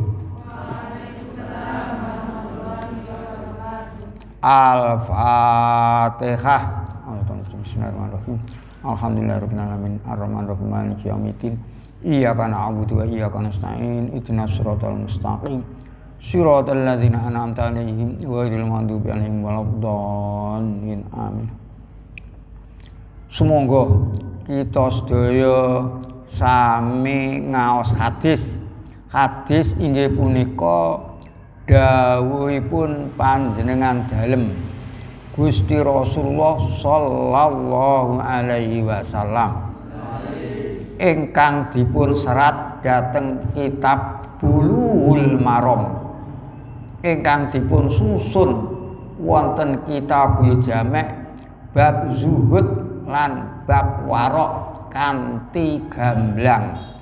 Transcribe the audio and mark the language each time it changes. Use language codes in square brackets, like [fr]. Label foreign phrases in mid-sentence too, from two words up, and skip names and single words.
[ar] Al-Fatihah. بسم الله الرحمن الرحيم. الحمد لله رب العالمين الرحمن الرحيم مالك يوم الدين. إياك نعبد وإياك نستعين. اهدنا الصراط المستقيم. صراط الذين أنعمت عليهم غير المغضوب عليهم ولا الضالين. Amin. [jv] Sumangga kita sedaya sami ngaos hadis. Hadis inggih punika dawuhipun panjenengan dalem Gusti Rasulullah [ar] صلى الله عليه وسلم [jv] ingkang dipun serat dhateng kitab Bulughul Maram, ingkang dipun susun wonten Kitabul Jami' bab zuhud lan bab warok kanthi gamblang.